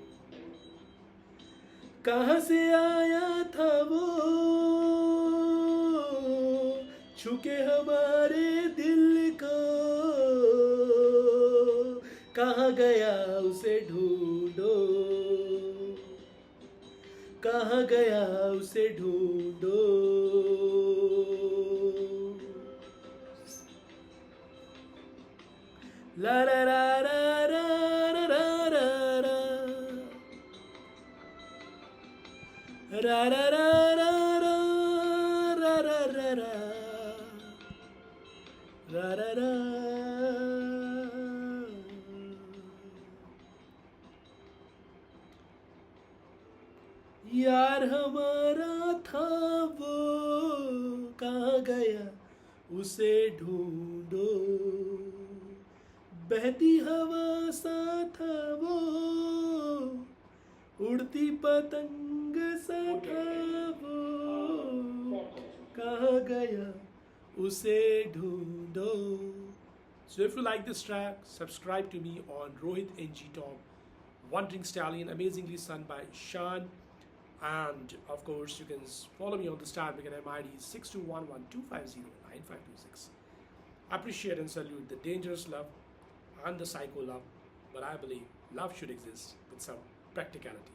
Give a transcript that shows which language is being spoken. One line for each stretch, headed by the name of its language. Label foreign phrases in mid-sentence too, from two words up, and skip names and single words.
Hindi: कहाँ से आया था वो, छुके हमारे दिल को, कहाँ गया उसे ढूंढो, कहाँ गया उसे ढूंढो। ला ला ला ला ला ला ला ला रा रा रा रा रा रा रा रा रा रा रा। यार हमारा था वो, कहाँ गया उसे ढूंढो। बहती हवा सा था वो, उड़ती पतंग सा था वो, कहाँ गया उसे ढूंढो.
English: So if you like this track, subscribe to me on Rohit NG Tom, Wandering Stallion, amazingly sung by Shan. And of course, you can follow me on the Star Beacon MID 621125095526. Appreciate and salute the dangerous love and the psycho love, but I believe love should exist with some practicality.